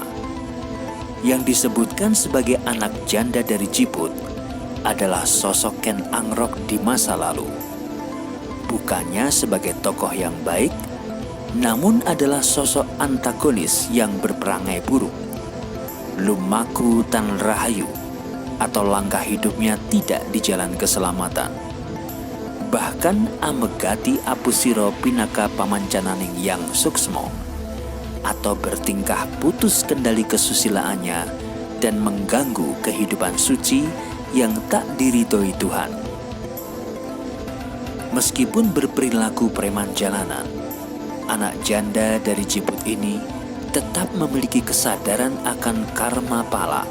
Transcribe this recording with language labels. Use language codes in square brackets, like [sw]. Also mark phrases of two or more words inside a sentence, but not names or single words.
[id] Yang disebutkan sebagai anak janda dari Ciput adalah sosok Ken Angrok di masa lalu. Bukannya sebagai tokoh yang baik, namun adalah sosok antagonis yang berperangai buruk. [kaw] Lumaku tan rahayu, [id] atau langkah hidupnya tidak di jalan keselamatan. Bahkan [kaw] amegati apusiro pinaka pamancananing yang suksmo, [id] atau bertingkah putus kendali kesusilaannya dan mengganggu kehidupan suci yang tak diridhoi Tuhan. Meskipun berperilaku preman jalanan, anak janda dari Ciput ini tetap memiliki kesadaran akan karma pala.